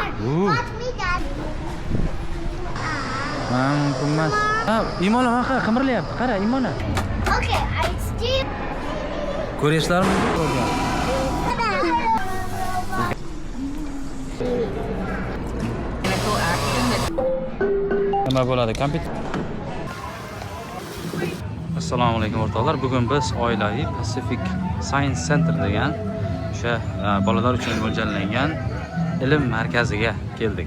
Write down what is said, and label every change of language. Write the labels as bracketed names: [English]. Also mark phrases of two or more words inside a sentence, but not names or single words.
[Uzbek] Mumkin emas. Ha, Imona haqa qimirlayapti. Qara, Imona. [English] Okay, I still. [Uzbek] Ko'ryapsizlarmi? Nima bo'ladi? Kompyuter. Assalomu alaykum o'rtoqlar. Bugun biz oilaviy Pacific Science Center degan o'sha bolalar uchun mo'ljallangan ilm markaziga keldik.